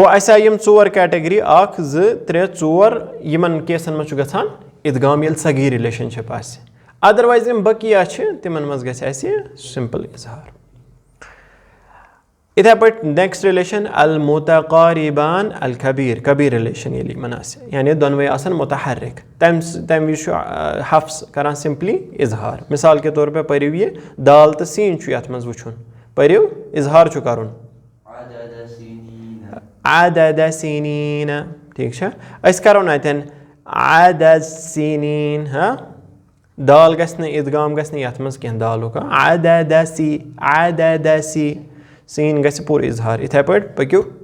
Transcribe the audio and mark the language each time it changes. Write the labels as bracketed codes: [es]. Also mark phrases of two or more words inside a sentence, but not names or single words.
[ks] اَسہِ آیہِ یِم ژور کیٹَگری 1 2 3 4 یِمَن کیسَن منٛز چھُ گژھان اِدغام ییٚلہِ صغیٖر رِلیشَنشِپ آسہِ اَدروایز یِم بقیہ چھِ تِمَن منٛز گژھِ اَسہِ سِمپٕل اِظہار یِتھَے پٲٹھۍ [en] next relation [ar] المُتقارِبان الکبیٖر [ks] کبیٖر رِلیشَن ییٚلہِ یِمَن آسہِ یعنی دۄنوَے آسان مُتحرِک تَمہِ وِزِ چھُ حفظ کَران سِمپلی اِظہار مِثال کے طور پے پٔرِو یہِ دال تہٕ سیٖن چھُ یَتھ منٛز وٕچھُن پٔرِو اِظہار چھُ کَرُن عدد سِنیٖنَ ٹھیٖک چھا أسۍ کَرو نہٕ اَتٮ۪ن عدد سِنیٖن دال گژھِ نہٕ اِدغام گژھِ نہٕ یَتھ منٛز کینٛہہ دالُک عدد سی سیٖن گژھِ پوٗرٕ اِظہار یِتھَے پٲٹھۍ پٔکِو